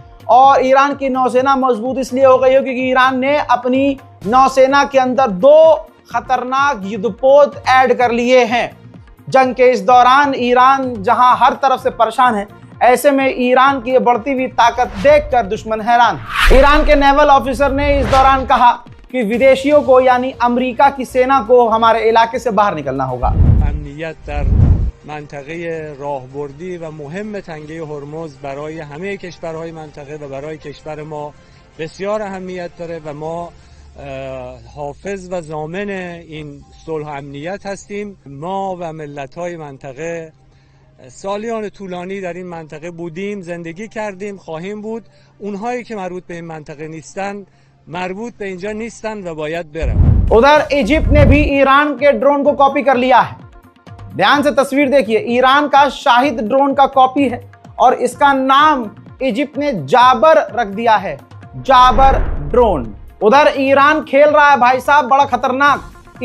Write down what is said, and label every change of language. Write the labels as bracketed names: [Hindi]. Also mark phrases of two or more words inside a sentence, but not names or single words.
[Hindi] और ईरान की नौसेना मजबूत इसलिए हो गई है क्योंकि ईरान ने अपनी नौसेना के अंदर 2 खतरनाक युद्धपोत ऐड कर लिए हैं। जंग के इस दौरान ईरान जहां हर तरफ से परेशान है, ऐसे में ईरान की बढ़ती हुई ताकत देखकर दुश्मन हैरान है। ईरान के नेवल ऑफिसर ने इस दौरान कहा कि विदेशियों को यानी अमेरिका की सेना को हमारे इलाके से बाहर निकलना होगा। [Persian] منطقه راهبردی و مهم تنگه هرمز برای همه کشورهای منطقه و برای کشور ما بسیار اهمیت داره و ما حافظ و ضامن این صلح و امنیت هستیم. ما و ملت‌های منطقه سالیان طولانی در این منطقه بودیم، زندگی کردیم، خواهیم بود. اونهایی که مربوط به این منطقه نیستن مربوط به اینجا نیستن و باید برن. [Hindi] उधर इजिप्ट ने भी ईरान के ड्रोन को कॉपी कर लिया है। ध्यान से तस्वीर देखिए, ईरान का शाहिद ड्रोन का कॉपी है और इसका नाम इजिप्ट ने जाबर रख दिया है, जाबर ड्रोन। उधर ईरान खेल रहा है भाई साहब बड़ा खतरनाक।